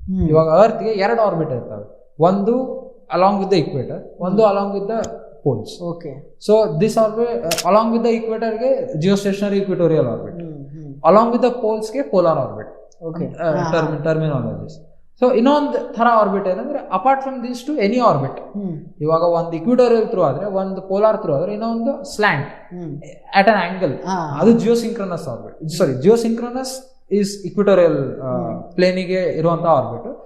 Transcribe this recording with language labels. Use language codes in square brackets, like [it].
[kn] ಇವಾಗ ಅರ್ತ್ಗೆ 2 ಆರ್ಬಿಟ್ ಇರ್ತವೆ, ಒಂದು ಅಲಾಂಗ್ ವಿತ್ ದ ಇಕ್ವೇಟರ್, ಒಂದು along with the poles. [en] Okay. So this orbit along with the equator ge geostationary equatorial orbit. Along with the poles ge polar orbit. Okay. Terminologies. So [kn] ಇನ್ನೊಂದು ಥರ orbit ಏನಂದ್ರೆ [en] Apart from these two any orbit. [kn] ಇವಾಗ ಒಂದು equatorial through ಆದ್ರೆ, ಒಂದು polar through ಆದ್ರೆ, ಇನ್ನೊಂದು [en] slant at an angle, [kn] ಅದು ಜಿಯೋಸಿಂಕ್ರನಸ್ ಆರ್ಬಿಟ್. ಜಿಯೋಸಿಂಕ್ರನಸ್ ಈಸ್ ಇಕ್ವಿಟೋರಿಯಲ್ ಪ್ಲೇನಿಗೆ ಇರುವಂತ ಆರ್ಬಿಟ್.